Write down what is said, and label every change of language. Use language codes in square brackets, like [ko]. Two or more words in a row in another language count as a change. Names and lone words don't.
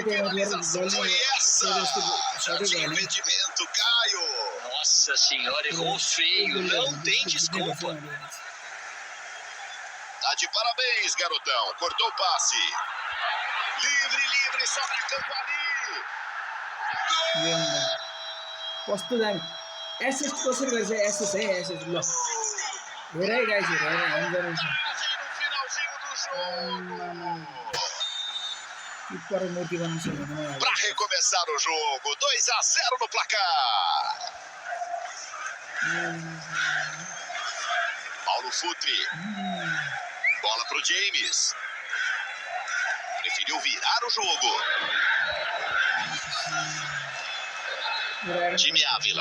[pt] Que finalização foi essa? Já tinha [ne] गयो [pt] impedimento, Caio. Nossa senhora, errou feio. Não tem desculpa. Tá de parabéns, garotão. Cortou o passe. Livre, sobra campo ali. [ne] कस्तो दामी एसिस्ट कसरी गर्छ एसिस्ट है एसिस्ट ल हेरै गाइस हेर हामी गराउँछ [pt] No finalzinho do jogo. [ne] किपर मूर्ति बनाउँछ भने [pt] Para recomeçar o jogo, 2-0 no placar. Paulo Futre. Bola pro James. Preferiu virar o jogo. Time Ávila.